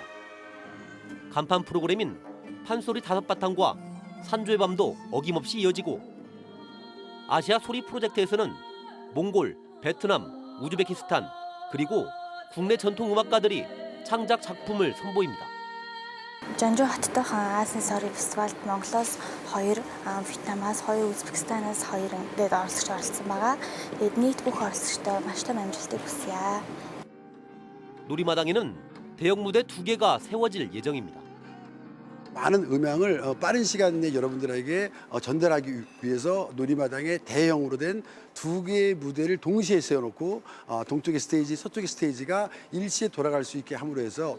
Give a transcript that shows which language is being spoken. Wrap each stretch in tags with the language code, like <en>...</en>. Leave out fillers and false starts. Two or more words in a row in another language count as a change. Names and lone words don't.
<ko>간판 프로그램인 판소리 5바탕과 산조의 밤도 어김없이 이어지고 아시아 소리 프로젝트에서는 몽골, 베트남, 우즈베키스탄 그리고 국내 전통 음악가들이 창작 작품을 선보입니다.</ko> <mn>Жанжуу хотдох Азийн сорын фестивальд Монголоос 2, Вьетнамаас 2, Узбекистанаас 2 ингээд оролцогч оролцсон байгаа. Тэгээд нийт бүх оролцогчтой маш том амжилтыг хүсье.</mn> <ko>놀이마당에는 대형 무대 2개가 세워질 예정입니다. 많은 음향을 빠른 시간 내에 여러분들에게 전달하기 위해서 놀이마당에 대형으로 된 2개의 무대를 동시에 세워놓고 동쪽의 스테이지, 서쪽의 스테이지가 일시에 돌아갈 수 있게 함으로 해서</ko>